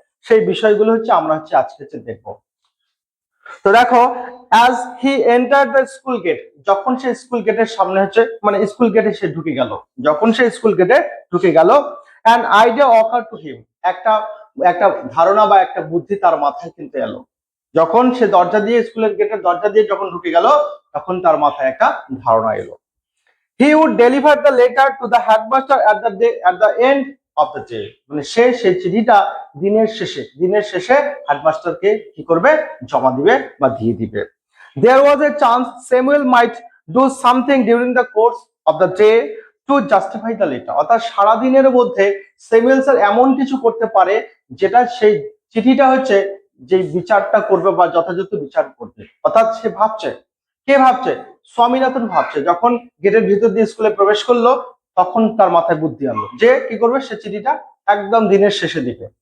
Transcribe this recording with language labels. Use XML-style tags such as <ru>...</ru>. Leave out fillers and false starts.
<bn>সেই বিষয়গুলো আমরা আজকে দেখবো। তো দেখো,</bn> <en>as he enter the school gate,</en> <bn>যখন সে স্কুল গেটের সামনে মানে স্কুল গেটে সে ঢুকে গেল, যখন সে স্কুল গেটে ঢুকে গেল,</bn> <en>an idea occur to him,</en> <bn>একটা একটা ধারণা বা একটা বুদ্ধি তার মাথায় কিন্তু এলো। যখন সে দরজা দিয়ে, স্কুলের গেটের দরজা দিয়ে যখন ঢুকে গেল, তখন তার মাথায় একটা ধারণা এলো।</bn> <en>He would deliver the letter to the headmaster at the end of the day.</en> <bn>মানে সে সেই চিঠিটা দিনের শেষে হেডমাস্টারকে কি করবে? জমা দিবে বা দিয়ে দিবে।</bn> <en>There was a chance Samuel might do something during the course of the day to justify the letter.</en> <bn>অর্থাৎ সারা দিনের মধ্যে স্যামুয়েল স্যার এমন কিছু করতে পারে যেটা সেই চিঠিটা যে বিচারটা করবে বা যথাযথ বিচার করবে। অর্থাৎ সে ভাবছে, কে ভাবছে? স্বামীনাথন ভাবছে। যখন গেটের ভিতর দিয়ে স্কুলে প্রবেশ করলো, তখন তার মাথায় বুদ্ধি আনলো যে কি করবে, সে চিঠিটা একদম দিনের শেষে দিবে।</bn>